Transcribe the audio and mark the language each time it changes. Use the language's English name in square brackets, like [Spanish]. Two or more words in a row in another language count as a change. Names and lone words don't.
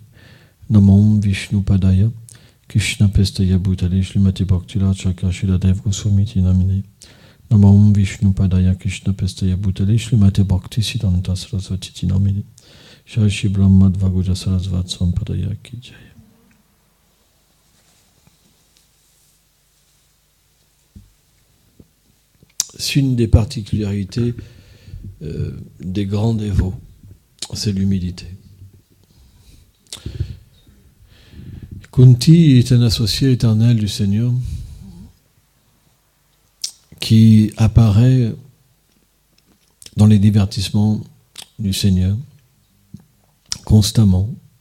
[Sanskrit] Namam Vishnu Padaya, Krishna Pestaya Bhutale, Shrimati Bhakti Rachaka Shiladev Goswamiti Namine. Namam Vishnu Padaya, Krishna Pestaya Bhutale, Shrimati Bhakti Siddhanta Saraswati Namine. Jai Shri Brahma Dvaguja Sarasvat Sampadaya Ki Jai. [French] C'est une des particularités des grands dévots, c'est l'humilité. Kunti est un associé éternel du Seigneur qui apparaît dans les divertissements du Seigneur constamment.